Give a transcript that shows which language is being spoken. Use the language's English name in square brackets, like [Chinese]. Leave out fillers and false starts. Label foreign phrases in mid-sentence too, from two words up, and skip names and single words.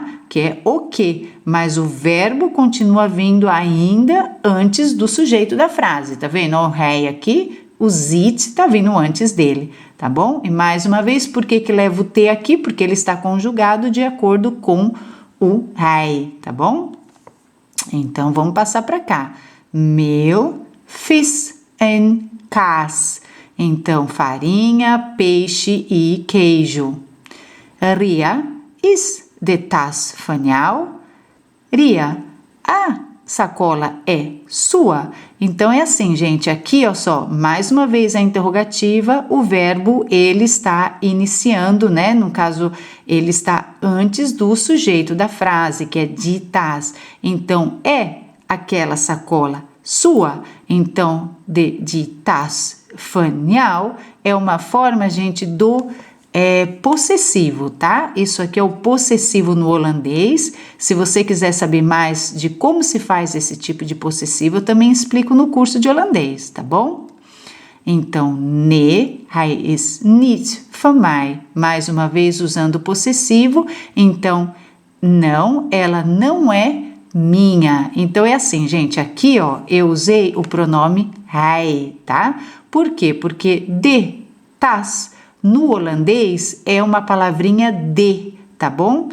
[Portuguese] Que é o que, mas o verbo continua vindo ainda antes do sujeito da frase, tá vendo? O rei aqui, o ziet tá vindo antes dele, tá bom? E mais uma vez, por que leva o T aqui? Porque ele está conjugado de acordo com o rei, tá bom? Então, vamos passar para cá. [Dutch] Meel, vis en kaas. [Portuguese] Então, farinha, peixe e queijo. [Dutch] Ria is de tas van jou? Ria, [Portuguese] a sacola é sua? Então, é assim, gente, aqui, ó só, mais uma vez a interrogativa, o verbo, ele está iniciando, né? No caso, ele está antes do sujeito da frase, que é [Dutch] de tas. [Portuguese] Então, é aquela sacola sua? Então, [Dutch] de tas van jou [Portuguese] é uma forma, gente, do possessivo, tá? Isso aqui é o possessivo no holandês. Se você quiser saber mais de como se faz esse tipo de possessivo, eu também explico no curso de holandês, tá bom? Então, [Dutch] nee, hij is niet van mij. [Portuguese] Mais uma vez usando o possessivo. Então, não, ela não é minha. Então, é assim, gente, aqui, ó, eu usei o pronome hij, tá? Por quê? Porque [Dutch] de, tas, [Portuguese] no holandês é uma palavrinha de, tá bom?